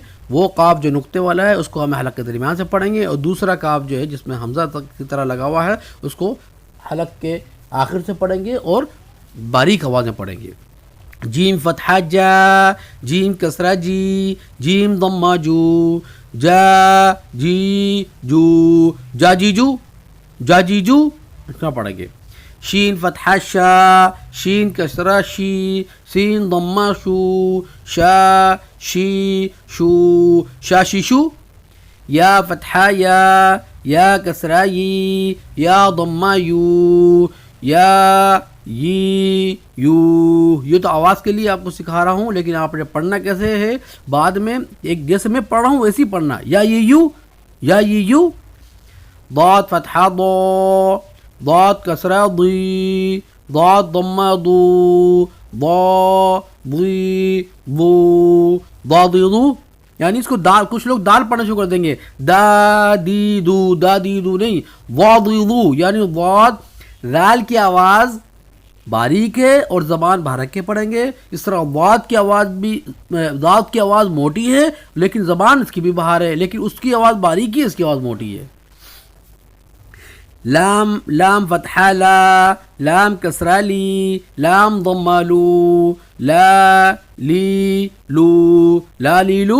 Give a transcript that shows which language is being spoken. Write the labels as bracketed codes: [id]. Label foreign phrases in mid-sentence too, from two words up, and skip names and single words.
[ur] وہ قاف جو نقطے والا ہے اس کو ہم حلق کے درمیان سے پڑھیں گے، اور دوسرا قاف جو ہے جس میں حمزہ کی طرح لگا ہوا ہے اس کو حلق کے آخر سے پڑھیں گے اور باریک آواز میں پڑھیں گے. جیم فتحہ جا، جیم کسرہ جی، جیم ضمہ جو، جا جی جو، جا جی جو، جا جی جو اتنا پڑھیں گے. شین فتحہ شا، شین کسرہ شی، سین ضمہ شو، شا شی شو، شا شی شو. یا فتحہ یا کسرہ یی، یا ضمہ یو، یا یی یو. یہ تو آواز کے لیے آپ کو سکھا رہا ہوں، لیکن آپ نے پڑھنا کیسے ہے بعد میں ایک جیسے میں پڑھ رہا ہوں ویسے ہی پڑھنا. یا یہ یو، یا یہ یو. ضاد فتحہ ضا، ضاد کسرہ ضی، ضاد ضمہ ضو، ضا ضی ضو، ضاد ضو. یعنی اس کو دال، کچھ لوگ دال پڑھنا شروع کر دیں گے، دا دی دو، دا دی دو نہیں، ضاد ضو. یعنی ضاد ذال کی آواز باریک ہے اور زبان باہر رکھ کے پڑھیں گے. اس طرح ضاد کی آواز بھی، ضاد کی آواز موٹی ہے لیکن زبان اس کی بھی باہر ہے، لیکن اس کی آواز باریک ہے، اس کی آواز موٹی ہے. لام، لام فتحہ لا، لام کسرہ لی، لام ضمہ لو، لا لی لو، لا لی لو.